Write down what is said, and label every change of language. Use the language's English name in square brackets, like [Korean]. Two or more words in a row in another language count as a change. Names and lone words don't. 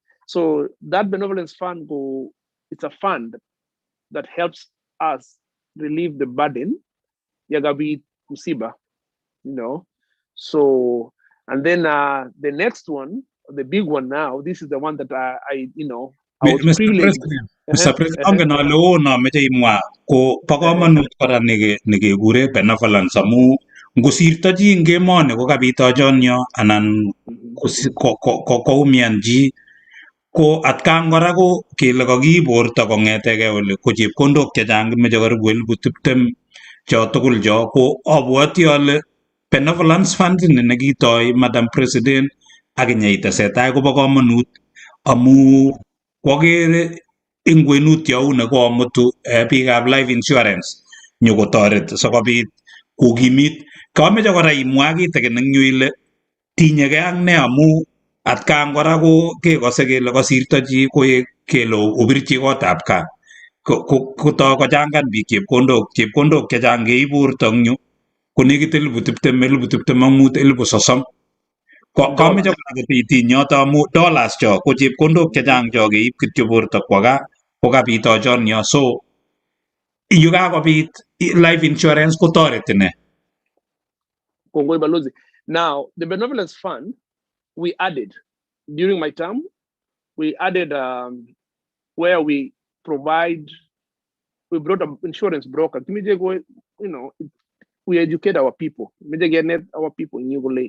[English] So that Benevolence Fund, it's a fund that helps us relieve the burden, Yagabi Musiba, So, and then the next one, the big one now, this is the one that I was privileged. Mr. [Kalenjin] President, na loo na meche imwa ko pa kamanut kora nekekure benevolence amu ngosirto chi eng emoni ko kabito chonyo anan koumian chi ko atkan kora ko kele kakiborto kong'etegei ole ko chepkondok chechang kimeche karibu 20,000 cho tugul cho ko abwoti ale [English] benevolence fund [Kalenjin] ni nekitoi [English] Madam President [Kalenjin] ak inyeitesetai kobo kamanut amu kwakere ing kwenut youne komutu biikab [English] life insurance [Kalenjin] nyokotoret sikobit kokimit. Kameche kora imwa kitikin eng yu ile tinyegei ak ne amu atkan kora ko kekose kele kasirto chi koek kele obirchi kotab gaa kotoi kochangan biik chepkondok chechang keiburto eng yu ko nekit 20,000, 25,000, 30,000. Kameche kora kotitiny yoto amu dollars cho ko chepkondok chechang cho keib kityo borto kwo gaa ko kabito chonyo. So yu kakobit [English] life insurance [Kalenjin] kotoreti ne? Kongoi Balozi. [English] Now, the Benevolence Fund, we added, during my term, we added where we brought an insurance broker. We educate our people. Our people in Ugole.